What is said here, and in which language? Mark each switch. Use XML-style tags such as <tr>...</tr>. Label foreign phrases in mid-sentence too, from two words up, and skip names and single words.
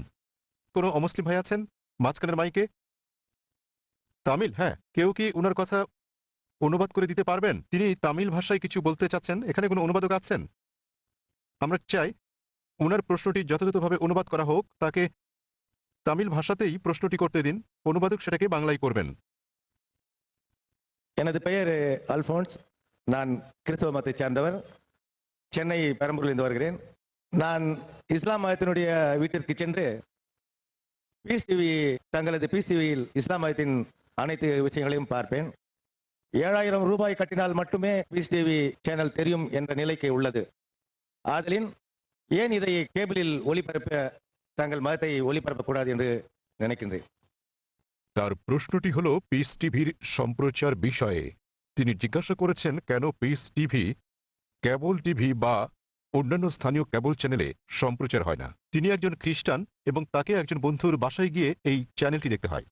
<bn>কোনো অমুসলিম ভাই আছেন মাঝখানের মাইকে? তামিল, হ্যাঁ, কেউ কি ওনার কথা অনুবাদ করে দিতে পারবেন? তিনি তামিল ভাষায় কিছু বলতে চাচ্ছেন। এখানে কোনো অনুবাদক আছেন? আমরা চাই ওনার প্রশ্নটি যথাযথভাবে অনুবাদ করা হোক, তাকে তামিল ভাষাতেই প্রশ্নটি করতে দিন, অনুবাদক সেটাকে বাংলায় করবেন।</bn> <ta>எனது பெயர் அல்போன்ஸ். நான் கிறிஸ்தவ மதத்தை சேர்ந்தவர். சென்னை பெரம்பூரிலிருந்து வருகிறேன். நான் இஸ்லாம் மதத்தினுடைய வீட்டிற்கு சென்று பீஸ் டிவி, தங்களது பீஸ் டிவியில் இஸ்லாம் மதத்தின் அனைத்து விஷயங்களையும் பார்ப்பேன். 7,000 ரூபாய் கட்டினால் மட்டுமே பீஸ் டிவி சேனல் தெரியும் என்ற நிலைக்கு உள்ளது. ஆதலின் ஏன் இதை கேபிளில் ஒளிபரப்ப தங்கள் மதத்தை ஒளிபரப்பக்கூடாது என்று நினைக்கின்றேன்.</ta> <bn>তার প্রশ্নটি হলো পিস টিভির সম্প্রচার বিষয়ে। তিনি জিজ্ঞাসা করেছেন কেন পিস টিভি কেবল টিভি বা অন্যান্য স্থানীয় কেবল চ্যানেলে সম্প্রচার হয় না। তিনি একজন খ্রিস্টান এবং তাকে একজন বন্ধুর বাসায় গিয়ে এই চ্যানেলটি দেখতে হয়।</bn>